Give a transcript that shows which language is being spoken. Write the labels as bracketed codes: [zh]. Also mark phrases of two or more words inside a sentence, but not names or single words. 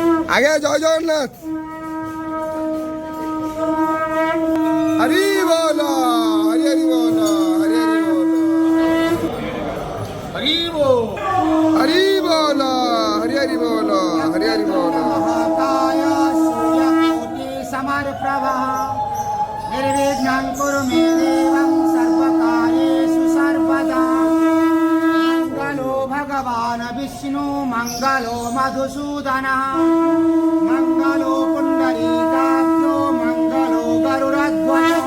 [bn] আগে জয় জগন্নাথ। হরি বল, হরি হরি বল, হরি হরি বল, [hi] हरि बोल। [bn] হরি বল, হরি হরি বল, হরি হরি বল। [sa] महाकाय सूर्यकोटि समप्रभा निर्विघ्नं कुरु मे देवं सर्वकार्येषु सर्वदा। मङ्गलो भगवान् विष्णु मङ्गलो मधुसूदनः मङ्गलो पुण्डरीकाक्षो मङ्गलो गरुडध्वजः।